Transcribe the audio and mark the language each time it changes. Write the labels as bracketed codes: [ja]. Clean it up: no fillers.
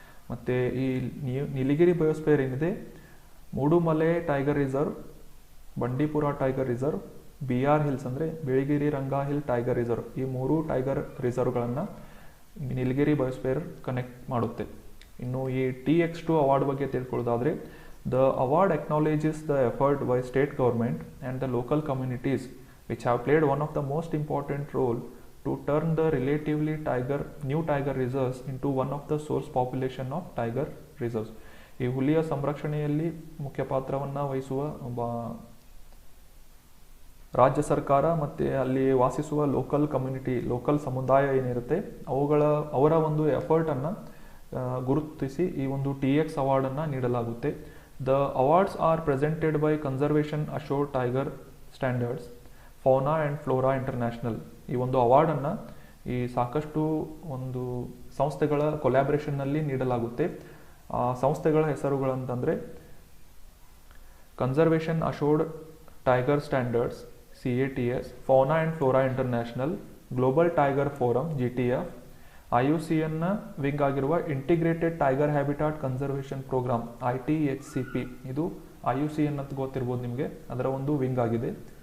[kn] ಮತ್ತು ಈ ನೀಲಗಿರಿ ಬಯೋಸ್ಫಿಯರ್ ಏನಿದೆ ಮೂಡುಮಲೆ tiger reserve, Bandipur tiger reserve, BR hills ಅಂದರೆ ಬಿಳಿಗಿರಿ ರಂಗ ಹಿಲ್ ಟೈಗರ್ ರಿಸರ್ವ್, ಈ 3 ಟೈಗರ್ ರಿಸರ್ವ್ಗಳನ್ನು ನೀಲಗಿರಿ ಬಯೋಸ್ಫಿಯರ್ ಕನೆಕ್ಟ್ ಮಾಡುತ್ತೆ. ಇನ್ನು ಈ TX2 ಅವಾರ್ಡ್ ಬಗ್ಗೆ ತಿಳ್ಕೊಳ್ಳೋದಾದರೆ, [en] the award acknowledges the effort by state government and the local communities which have played one of the most important role to turn the relatively new tiger reserves into one of the source population of tiger reserves. [kn] ಈ ಹುಲಿಯ ಸಂರಕ್ಷಣೆಯಲ್ಲಿ ಮುಖ್ಯ ಪಾತ್ರವನ್ನು ವಹಿಸುವ ರಾಜ್ಯ ಸರ್ಕಾರ ಮತ್ತು ಅಲ್ಲಿ ವಾಸಿಸುವ ಲೋಕಲ್ ಕಮ್ಯುನಿಟಿ, ಲೋಕಲ್ ಸಮುದಾಯ ಏನಿರುತ್ತೆ ಅವರ ಒಂದು ಎಫರ್ಟನ್ನು ಗುರುತಿಸಿ ಈ ಒಂದು TX ಅವಾರ್ಡನ್ನು ನೀಡಲಾಗುತ್ತೆ. [en] The awards are presented by Conservation Assured Tiger Standards, Fauna and Flora International. [kn] ಈ ಒಂದು ಅವಾರ್ಡನ್ನು ಈ ಸಾಕಷ್ಟು ಒಂದು ಸಂಸ್ಥೆಗಳ ಕೊಲ್ಯಾಬ್ರೇಷನ್ನಲ್ಲಿ ನೀಡಲಾಗುತ್ತೆ. ಆ ಸಂಸ್ಥೆಗಳ ಹೆಸರುಗಳಂತಂದರೆ conservation assured tiger standards CATS, fauna and flora international, global tiger forum GTF, IUCN wing ಆಗಿರುವ integrated tiger habitat conservation program ITHCP, ಇದು IUCN ಅಂತ ಗೊತ್ತಿರ್ಬೋದು ನಿಮಗೆ, ಅದರ ಒಂದು ವಿಂಗ್ ಆಗಿದೆ.